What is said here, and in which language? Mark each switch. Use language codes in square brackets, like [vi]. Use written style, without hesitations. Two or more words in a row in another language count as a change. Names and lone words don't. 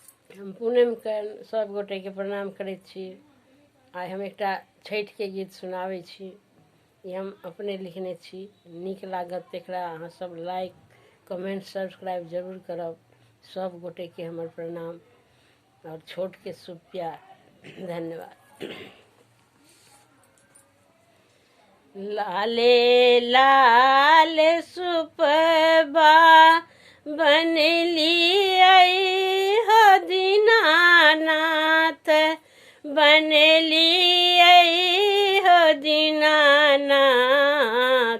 [mai] हम पूनमके सब गोटेके प्रणाम करैत छी। आइ हम एकटा छठिके गीत सुनाबै छी। ई हम अपने लिखने छी। नीक लागत तकरा अहाँ सब [en] like comment subscribe [mai] जरूर करब। सब गोटेके हमर प्रणाम और छोटके शुभ प्यार। धन्यवाद। लाले लाल सुपबा बनलियै हो दीनानाथ, बनलियै हो दीनानाथ।